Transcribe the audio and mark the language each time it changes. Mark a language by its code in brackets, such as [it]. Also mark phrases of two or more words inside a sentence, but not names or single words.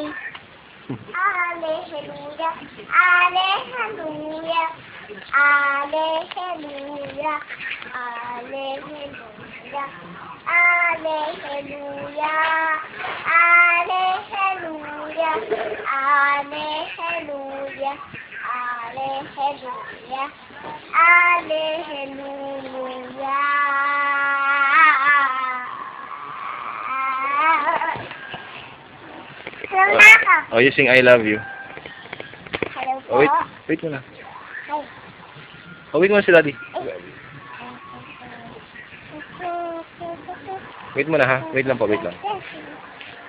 [la] Alleluia, alleluia, alleluia, alleluia, alleluia, alleluia, alleluia, alleluia, alleluia. [tl] Hello na ako. [en] Oh, you sing I love you. [tl] Hello po. [en] Oh, wait muna. Hi. [tl] Oh, wait muna si Daddy. Wait muna ha. Wait lang po, wait lang.